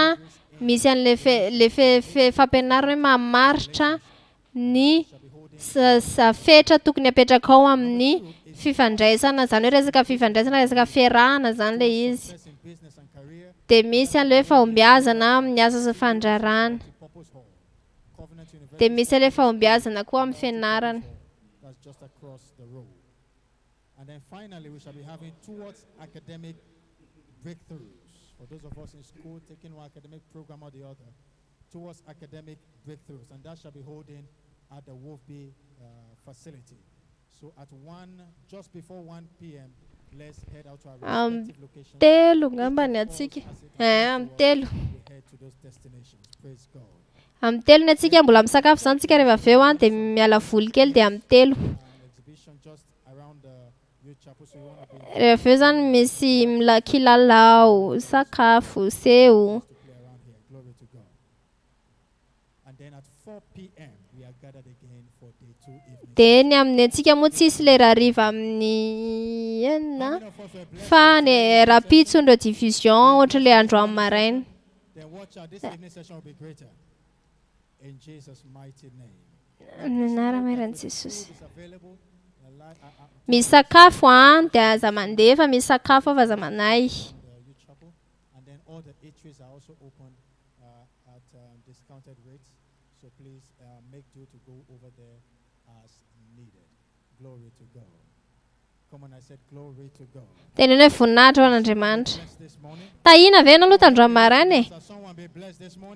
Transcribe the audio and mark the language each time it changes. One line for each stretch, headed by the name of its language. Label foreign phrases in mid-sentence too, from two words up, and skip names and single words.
Malagasy: Misy an'ilay fampianarana hoe mamaritra ny safetra tokony apetraka ao amin'ny fifandraisana. Izany hoe resaka fifandraisana, resaka fiarahana izany ilay izy. Dia misy an'ilay hoe fahombiazana amin'ny asa sy fandrarana. Dia misy an'ilay fahombiazana koa amin'ny fianarana.
English: For those of us in school taking one academic program or the other towards academic breakthroughs, and that shall be holding at the Wolfby facility. So at just before 1 p.m., let's head out to our respective locations.
Malagasy: Telo ngamba ny atsika. Telo.
English: Head to those destinations. Praise God.
Malagasy: Amin'ny telo ny atsika mbola misakafo izany tsika rehefa avy eo dia miala voly kely dia amin'ny telo.
English: Exhibition just around the youth chapel, so you want to be
Malagasy: Rehefa eo izany misy kilalao, sakafo, seho.
English: Glory to God. And then at 4 p.m. we are gathered again for day 2 evening.
Malagasy: Dia ny amin'ny antsika moa tsisy ilay rariva amin'ny fa ny rapitsondro division ohatra ilay andro amin'ny maraina.
English: Then watch out, this evening session will be greater. In Jesus' mighty name.
Malagasy: Anaramaran'i Jesosy.
English: It's available.
Malagasy: Misy sakafo dia aza mandefa, misy sakafo fa aza manay.
English: Youth chapel. And all the eateries are also open at discounted rates. So please make do to go over there as needed. Glory to God. Come on, I said glory to God.
Malagasy: Teneno hoe voninahitra ho an'Andriamanitra.
English: Blessed this morning.
Malagasy: Tahina ve ianao aloha tandroany maraina e?
English: Shall someone be blessed this morning?